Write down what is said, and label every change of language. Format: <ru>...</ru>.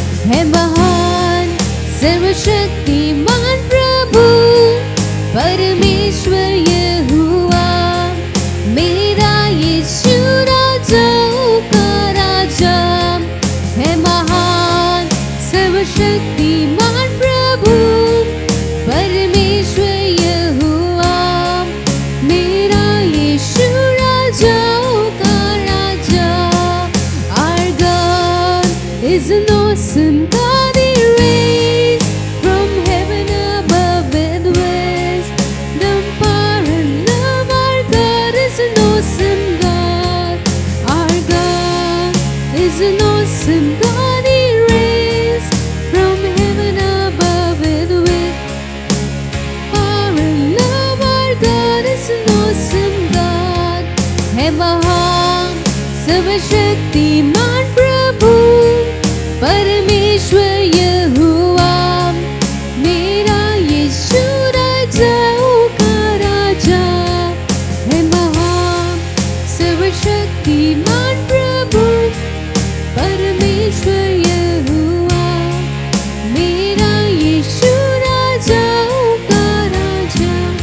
<hi>है महान सर्वशक्तिमान प्रभु परमेश्वर यहोवा, मेरा यीशु राजाओं का राजा। है महान सर्वशक्तिमान प्रभु परमेश्वर यहोवा, मेरा यीशु राजाओं का राजा।</hi> <en>Our God is an awesome God, He reigns from heaven above and west. The power and love, our God is an awesome God. Our God is an awesome God, He reigns from heaven above and west. Power and love, our God is an awesome God.</en> <hi>है महान सर्वशक्तिमान प्रभु परमेश्वर यहोवा, मेरा यीशु राजाओं का राजा। है महान सर्वशक्तिमान प्रभु परमेश्वर यहोवा, मेरा यीशु राजाओं का राजा।</hi>